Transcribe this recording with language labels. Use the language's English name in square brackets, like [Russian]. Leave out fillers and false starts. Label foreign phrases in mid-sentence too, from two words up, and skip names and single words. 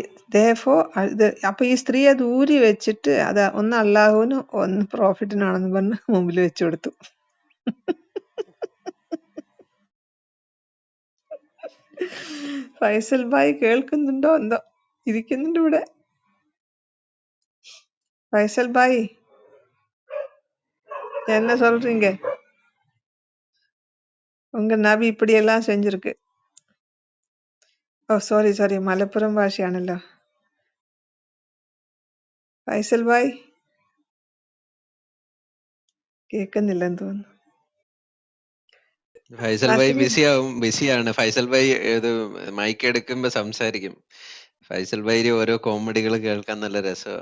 [Malayalam] അപ്പൊ ഈ സ്ത്രീ അത് ഊരി വെച്ചിട്ട് അത് ഒന്ന് അള്ളാഹുവിനും ഒന്ന് പ്രോഫിറ്റിനാണെന്ന് പറഞ്ഞ് മുമ്പിൽ വെച്ചു കൊടുത്തു. ഫൈസൽ ഭായ് കേൾക്കുന്നുണ്ടോ എന്തോ? ഇരിക്കുന്നുണ്ട് ഇവിടെ. ഫൈസൽ ഭായ് [Tamil] என்ன சொல்றீங்க? உங்க நபி இப்படியெல்லாம் செஞ்சிருக்கு. [Malayalam] സോറി, മലപ്പുറം ഭാഷയാണല്ലോ. ഫൈസൽ ഭായ് കേൾക്കുന്നില്ലെന്ന് തോന്നുന്നു. ഫൈസൽ ഭായി ബിസിയാണ്. ഫൈസൽ ഭായി ഇത് മൈക്ക് എടുക്കുമ്പോ സംസാരിക്കും. ഫൈസൽ ഭായി ഓരോ കോമഡികൾ കേൾക്കാൻ നല്ല രസമാണ്.